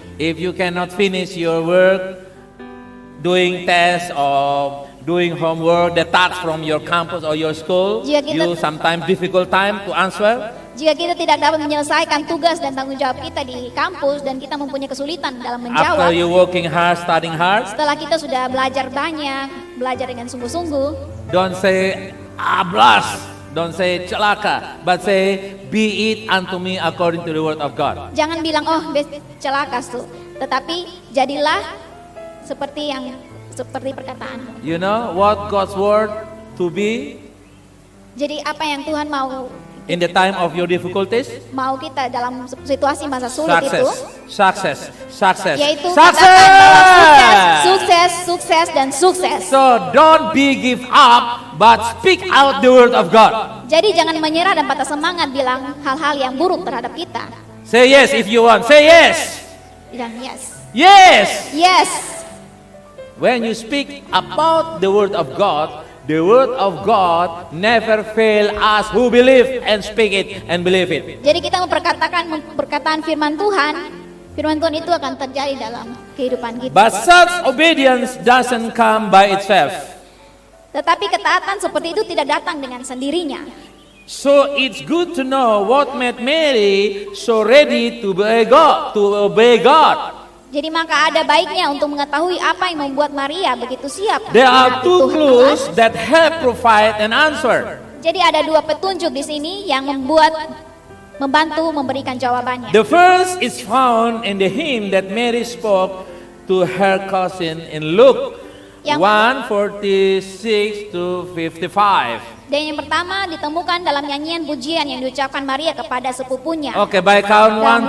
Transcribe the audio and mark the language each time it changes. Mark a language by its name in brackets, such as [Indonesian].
[English] if you cannot finish your work, doing tests or doing homework, the tasks from your campus or your school, [Indonesian] Jika kita- [English] you sometimes difficult time to answer, [Indonesian] jika kita tidak dapat menyelesaikan tugas dan tanggung jawab kita di kampus dan kita mempunyai kesulitan dalam menjawab, [English] after you working hard, studying hard, [Indonesian] setelah kita sudah belajar banyak, belajar dengan sungguh-sungguh, [English] don't say, blast, don't say [Indonesian] celaka, [English] but say, be it unto me according to the word of God. [Indonesian] jangan bilang, oh celakas tuh, tetapi jadilah seperti perkataanmu. [English] You know what God's word to be [Indonesian] Jadi apa yang Tuhan [English] in the time of your difficulties? [Indonesian] mau kita dalam situasi masa sulit itu, [English] Success. [Indonesian] yaitu katakan bahwa sukses dan sukses. [English] So don't be give up, but speak out the word of God. [Indonesian] Jadi jangan menyerah dan patah semangat bilang hal-hal yang buruk terhadap kita. [English] Say yes if you want. Say yes. [Indonesian] Bilang yes. [English] Yes. Yes. When you speak about the word of God, the word of God never fail us who believe and speak it and believe it. [Indonesian] Jadi kita memperkatakan perkataan firman Tuhan itu akan terjadi dalam kehidupan kita. [English] But such obedience doesn't come by itself. [Indonesian] Tetapi ketaatan seperti itu tidak datang dengan sendirinya. [English] So it's good to know what made Mary so ready to obey God. [Indonesian] Jadi maka ada baiknya untuk mengetahui apa yang membuat Maria begitu siap. [English] There are [Indonesian] menaati [English] two [Indonesian] Tuhan [English] clues [Indonesian] Allah. [English] that help provide an answer. [Indonesian] Jadi ada dua petunjuk di sini yang membantu memberikan jawabannya. [English] The first is found in the hymn that Mary spoke to her cousin in Luke [Indonesian] Yang- [English] 1:46 to 55. [Indonesian] Dan yang pertama ditemukan dalam nyanyian pujian yang diucapkan Maria kepada sepupunya. [English] Okay, by count [Indonesian] Dalam